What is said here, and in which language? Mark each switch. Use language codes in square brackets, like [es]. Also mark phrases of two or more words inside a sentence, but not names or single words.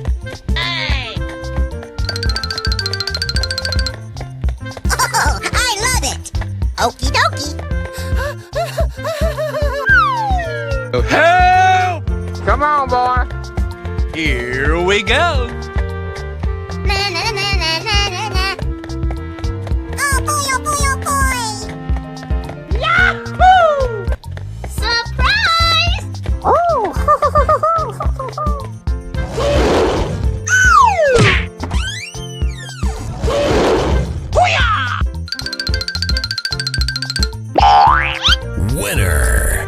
[en] Oh, I love it. Okie dokie. Help! Come on, boy. Here we go. Na na na na na na na. Oh boy, oh boy, oh boy. Yahoo! Surprise! Winner.